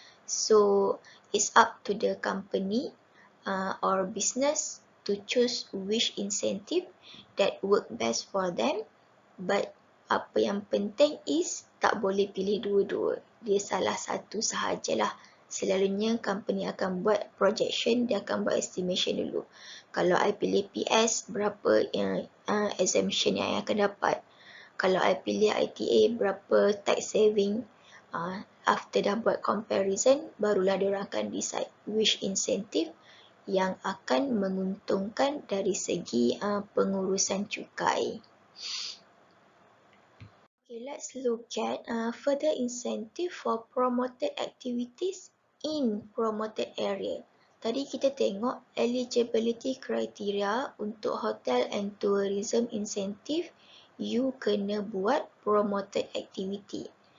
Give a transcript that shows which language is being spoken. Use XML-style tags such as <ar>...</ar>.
<en>So it's up to the company or business to choose which incentive that work best for them.</en> <ms>But apa yang penting is tak boleh pilih dua-dua. Dia salah satu sahajalah. Selalunya company akan buat projection, dia akan buat estimation dulu. Kalau I pilih PS, berapa exemption yang I akan dapat. Kalau I pilih ITA, berapa tax saving.</ms> <en>After</en> <ms>dah buat comparison, barulah diorang akan</ms> <en>decide which incentive</en> <ms>yang akan menguntungkan dari segi pengurusan cukai.</ms> <en>Okay, let's look at further incentive for promoted activities in promoted area.</en> <ms>Tadi kita tengok eligibility criteria untuk hotel and tourism incentive, you kena buat promoted activity.</ms>